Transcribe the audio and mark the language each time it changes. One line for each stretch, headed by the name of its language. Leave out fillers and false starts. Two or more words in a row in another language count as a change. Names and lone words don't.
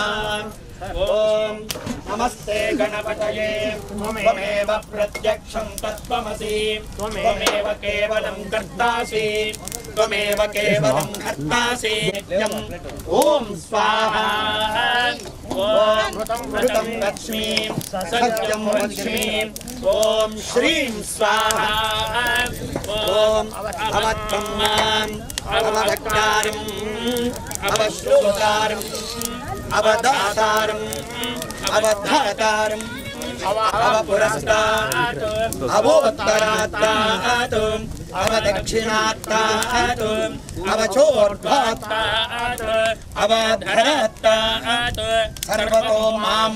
Sanskrit: ఓం నమస్తే గణపతయే త్వమేవ ప్రత్యక్షం తత్వమసి త్వమేవ కేవలం కర్తాసి త్వమేవ కేవలం కర్తాసి. ఓం స్వాహా. ఓం ఋతం లక్ష్మీం సత్యం లక్ష్మీం. ఓం శ్రీం స్వాహా. ఓం अवत्वम् अवभक्तारम् अवश्रोतारम् अवदातारम् अवधातारम् अवपुरस्तात् अवोत्तरात् अवदक्षिणात् अवचोर्ध्वात् अवधरात् सर्वतो मां